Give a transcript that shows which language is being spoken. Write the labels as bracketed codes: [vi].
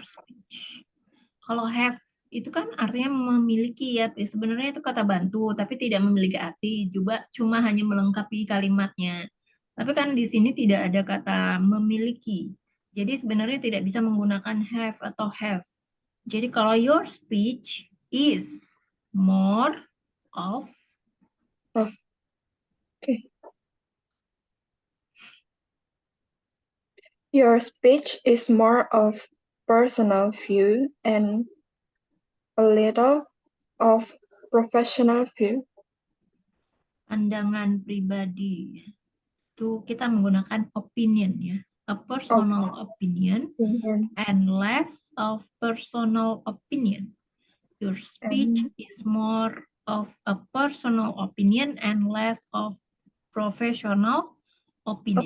[en] speech. [id] Kalau have itu kan artinya memiliki ya. Sebenarnya itu kata bantu, tapi tidak memiliki arti. Juga cuma hanya melengkapi kalimatnya. Tapi kan di sini tidak ada kata memiliki. Jadi sebenarnya tidak bisa menggunakan have atau has. [en] Jadi kalau your speech is more of [id] Oh, oke. [en] Your speech is more of personal view and a little of professional view. [id] pandangan pribadi. Itu kita menggunakan opinion ya. [en] A Of personal opinion opinion and less of personal opinion. Your speech and is more of a personal opinion and less of professional opinion.